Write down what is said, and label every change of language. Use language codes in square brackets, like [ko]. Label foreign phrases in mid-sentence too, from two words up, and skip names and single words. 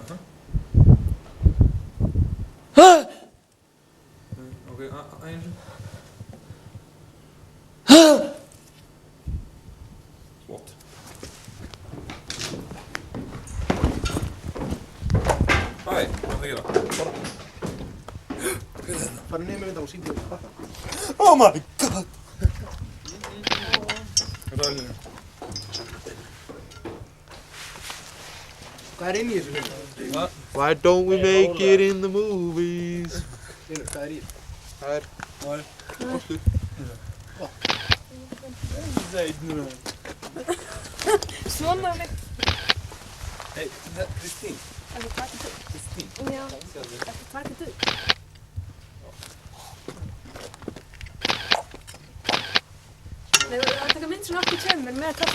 [is] Ok, einu sinni. Flott. Hæ, hvað er það að gera? Bara niður með þetta og sýndu þetta. [en] Oh my god! [is] Þetta er líka. Hvað er inn í þessu hlutu? [en] Why don't we make it in the movies? [is] Linur, hvað er í þessu? Það er kostur. Svona við. Hei, Kristín. Ekki taka þetta. Kristín. Já, ekki taka þetta. Nei, við erum að taka mynd svona okkur tveimur með kaffi.